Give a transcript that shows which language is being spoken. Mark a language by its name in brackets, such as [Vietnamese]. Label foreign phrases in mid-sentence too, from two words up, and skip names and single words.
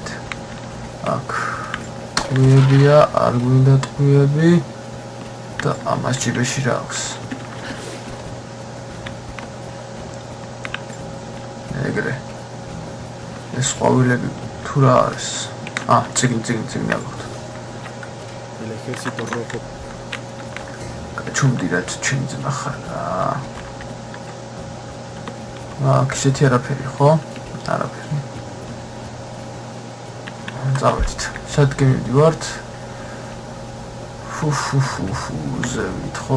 [Georgian] აქ ტყვიებია, არ გვინდა ტყვიები და ამას ჯიბეში რა აქვს? ეგრე. ეს ყვავილები თუ რა არის? წიგნი აქვთ. [Spanish] El ejército rojo. [Georgian] ჩუმდირად ჩემი ძმა ხარ რა. აქ ისეთი არაფერი ხო? არაფერი. წავედით. სადღე მივდივართ. ზევით ხო?